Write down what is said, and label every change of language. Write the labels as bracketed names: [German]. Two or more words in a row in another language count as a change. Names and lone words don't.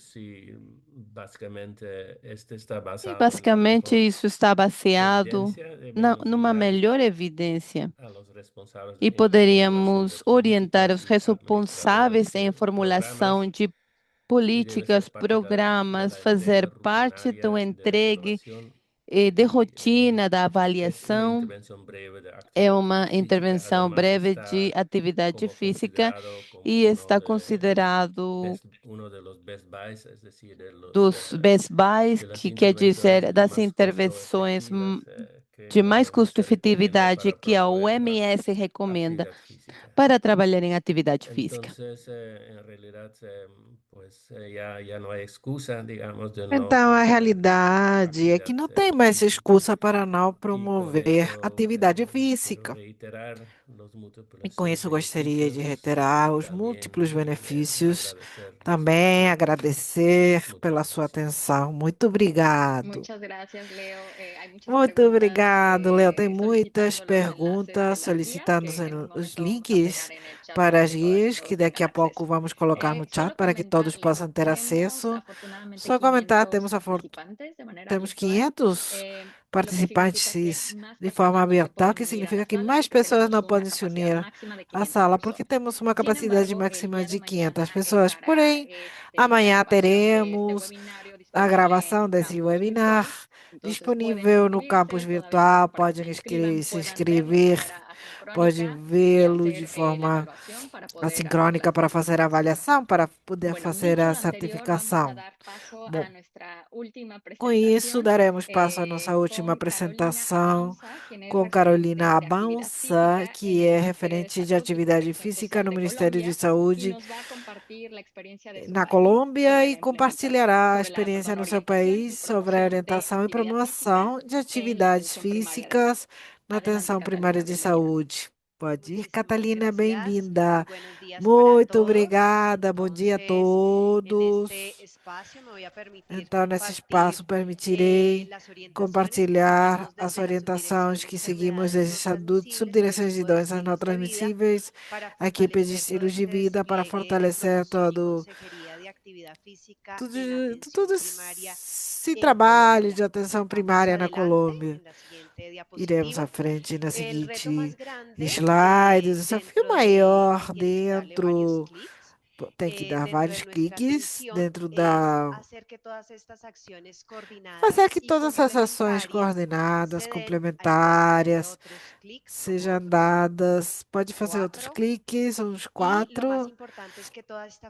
[Portuguese] E basicamente isso está baseado numa melhor evidência e poderíamos orientar os responsáveis em formulação de políticas, programas, fazer parte do entregue de rotina da avaliação. É uma intervenção breve de atividade física e está considerado dos [English] best buys, [Portuguese] que quer dizer das intervenções de mais custo-efetividade que a OMS recomenda para trabalhar em atividade física. [Spanish] Entonces, en realidad, pues ya no hay excusa, digamos, de no [Portuguese] Então, a [Spanish] promover [Portuguese] realidade é que [Spanish] actividad [Portuguese] não tem mais [Spanish] física. [Portuguese] excusa para não [Spanish] Y con [Portuguese] promover [Spanish] eso [Portuguese] atividade [Spanish] quiero [Portuguese] física. [Spanish] reiterar los [Portuguese] E [Spanish] múltiples [Portuguese] com isso, gostaria de [Spanish] beneficios [Portuguese] reiterar [Spanish] y [Portuguese] os [Spanish] también [Portuguese] múltiplos benefícios, [Spanish] agradecer la [Portuguese] também [Spanish] atención. [Portuguese] agradecer [Spanish] Muchas [Portuguese] pela sua [Spanish] gracias. [Portuguese] atenção. Muito obrigado. [Spanish] Muchas gracias, Leo. Hay muchas [Portuguese] Muito [Spanish] preguntas [Portuguese] obrigado, Leo. Tem muitas [Spanish] solicitando los enlaces [Portuguese] perguntas [Spanish] de las guías [Portuguese] solicitando [Spanish] que en un [Portuguese] os [Spanish] momento vamos a [Portuguese] links [Spanish] pegar en el chat [Portuguese] para [Spanish] para [Portuguese] as [Spanish] que todas y [Portuguese] guias, que [Spanish] todos [Portuguese] daqui [Spanish] tengan [Portuguese] a pouco [Spanish] acceso. [Portuguese] vamos colocar no chat [Spanish] Solo [Portuguese] para que todos [Spanish] comentarles, [Portuguese] possam ter [Spanish] tenemos [Portuguese] acesso. [Spanish] afortunadamente [Portuguese] Só comentar, [Spanish] 500 participantes de manera [Portuguese] temos [Spanish] virtual, [Portuguese] 500 [Spanish] lo que significa que [Portuguese] participantes [Spanish] más [Portuguese] de forma [Spanish] personas no se [Portuguese] virtual, [Spanish] pueden [Portuguese] que [Spanish] unir a la [Portuguese] significa que [Spanish] sala [Portuguese] mais [Spanish] porque [Portuguese] pessoas [Spanish] tenemos [Portuguese] não [Spanish] una [Portuguese] podem se [Spanish] capacidad [Portuguese] unir [Spanish] máxima de [Portuguese] à [Spanish] 500 [Portuguese] sala, porque [Spanish] personas. [Portuguese] temos uma [Spanish] Sin [Portuguese] capacidade [Spanish] embargo, el [Portuguese] máxima [Spanish] día de [Portuguese] de 500 [Spanish] mañana [Portuguese] pessoas. [Spanish] estará [Portuguese] Porém, [Spanish] la [Portuguese] amanhã [Spanish] grabación de este [Portuguese] teremos [Spanish] webinario [Portuguese] a [Spanish] disponible en [Portuguese] gravação [Spanish] el [Portuguese] desse [Spanish] campus [Portuguese] webinar [Spanish] virtual. Entonces pueden [Portuguese] disponível no campus [Spanish] inscribirse, todavía están [Portuguese] virtual. [Spanish] para que [Portuguese] Podem [Spanish] se inscriban, [Portuguese] se [Spanish] puedan verlo de [Portuguese] inscrever, [Spanish] manera [Portuguese] podem [Spanish] asincrónica y [Portuguese] vê-lo de [Spanish] hacer la [Portuguese] forma [Spanish] evaluación para poder hacer [Portuguese] assincrônica [Spanish] la [Portuguese] para fazer a [Spanish] certificación. [Portuguese] avaliação, para poder [Spanish] Bueno, [Portuguese] fazer [Spanish] dicho [Portuguese] a [Spanish] lo anterior, vamos a [Portuguese] certificação. [Spanish] dar paso a [Portuguese] Bom, [Spanish] nuestra última [Portuguese] com isso, [Spanish] presentación [Portuguese] daremos passo à nossa última [Spanish] con Carolina [Portuguese] apresentação [Spanish] Abanza, quien es [Portuguese] com Carolina [Spanish] referente de actividad [Portuguese] Avança, [Spanish] física en [Portuguese] que [Spanish] el [Portuguese] é [Spanish] Ministerio de [Portuguese] referente de [Spanish] Salud y [Portuguese] atividade [Spanish] Protección [Portuguese] física [Spanish] Social [Portuguese] no [Spanish] de [Portuguese] Ministério de [Spanish] Colombia y [Portuguese] Saúde [Spanish] nos va a compartir la experiencia de su [Portuguese] na [Spanish] país [Portuguese] Colômbia [Spanish] sobre [Portuguese] e [Spanish] la implementación, [Portuguese] compartilhará a [Spanish] sobre la [Portuguese] experiência no seu [Spanish] orientación y [Portuguese] país sobre a [Spanish] promoción de [Portuguese] orientação e [Spanish] actividad física [Portuguese] promoção de [Spanish] en la [Portuguese] atividades [Spanish] atención primaria de salud. [Portuguese] físicas na [Spanish] Adelante, [Portuguese] atenção primária [Spanish] Catalina, [Portuguese] de [Spanish] bienvenida. [Portuguese] saúde. Pode ir, [Spanish] Muchísimas [Portuguese] Catalina, [Spanish] gracias. [Portuguese] bem-vinda. [Spanish] Buenos días para [Portuguese] Muito [Spanish] todos. [Portuguese] obrigada, bom dia a [Spanish] Entonces, en [Portuguese] todos. [Spanish] este espacio me voy a permitir [Portuguese] Então, nesse [Spanish] compartir [Portuguese] espaço, permitirei [Spanish] las orientaciones que [Portuguese] compartilhar [Spanish] seguimos [Portuguese] as [Spanish] desde la [Portuguese] orientações [Spanish] Subdirección de [Portuguese] que seguimos [Spanish] Enfermedades [Portuguese] desde [Spanish] No Transmisibles y [Portuguese] subdireções de [Spanish] Equipo de [Portuguese] doenças não [Spanish] Estilos de Vida [Portuguese] transmissíveis, [Spanish] para [Portuguese] a equipe de [Spanish] fortalecer todo [Portuguese] estilos de [Spanish] este [Portuguese] vida, para [Spanish] despliegue de [Portuguese] fortalecer [Spanish] promoción y [Portuguese] todo [Spanish] consejería de actividad física [Portuguese] tudo, [Spanish] en [Portuguese] tudo [Spanish] atención primaria [Portuguese] esse [Spanish] en [Portuguese] trabalho de [Spanish] Colombia. [Portuguese] atenção [Spanish] Vamos [Portuguese] primária na [Spanish] adelante [Portuguese] Colômbia. [Spanish] en la siguiente [Portuguese] Iremos à [Spanish] diapositiva. [Portuguese] frente na [Spanish] El reto más [Portuguese] seguinte [Spanish] grande [Portuguese] slide. O desafio [Spanish] dentro de, [Portuguese] maior [Spanish] y tienes que darle varios [Portuguese] dentro, [Spanish] clics, [Portuguese] tem que dar [Spanish] dentro de [Portuguese] vários [Spanish] nuestra [Portuguese] cliques [Spanish] atención [Portuguese] dentro [Spanish] es [Portuguese] da. [Spanish] hacer que todas estas acciones [Portuguese] Fazer [Spanish] coordinadas [Portuguese] que [Spanish] y [Portuguese] todas as ações [Spanish] complementarias [Portuguese] coordenadas, [Spanish] se den. Ahí puedes darle [Portuguese] complementares, [Spanish] otros clics, como [Portuguese] sejam dadas. Pode fazer outros [Spanish] cuatro. [Portuguese] cliques, uns [Spanish] Y lo más [Portuguese] 4. [Spanish] importante es que toda esta